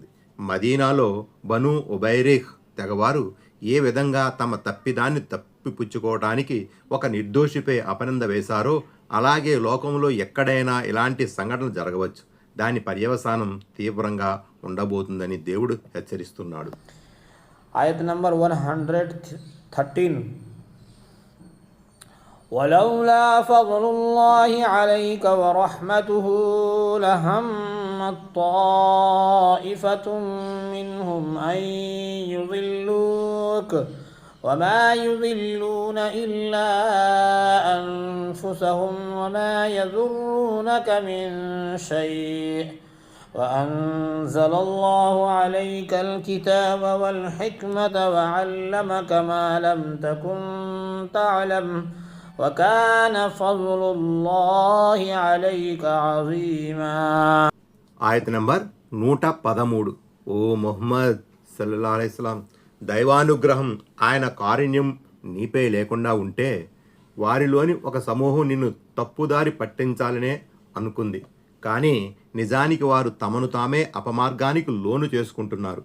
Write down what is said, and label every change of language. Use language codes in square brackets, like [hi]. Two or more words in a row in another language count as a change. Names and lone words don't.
[te] మదీనాలో బను ఉబైరిహ్ తెగవారు ఏ విధంగా తమ తప్పిదాన్ని తప్పిపుచ్చుకోవడానికి ఒక నిర్దోషిపై అపనింద వేశారో అలాగే లోకంలో ఎక్కడైనా ఇలాంటి సంఘటనలు జరగవచ్చు. దాని పర్యవసానం తీవ్రంగా ఉండబోతుందని దేవుడు హెచ్చరిస్తున్నాడు. [ar] ఆయత్ నంబర్ 113 ولولا فضل الله عليك ورحمته لهمت طائفة منهم أن يضلوك وما يضلون إلا أنفسهم وما يضرونك من شيء وأنزل الله عليك الكتاب والحكمة وعلمك ما لم تكن تعلم وكان فضل الله عليك عظيما. [te] ఆయత్ నంబర్ 113. ఓ ముహమ్మద్ సల్లల్లాహు అలైహి వసల్లం, దైవానుగ్రహం, ఆయన కారుణ్యం నీపై లేకుండా ఉంటే వారిలోని ఒక సమూహం నిన్ను తప్పుదారి పట్టించాలనే అనుకుంది. కానీ నిజానికి వారు తమను తామే అపమార్గానికి లోను చేసుకుంటున్నారు.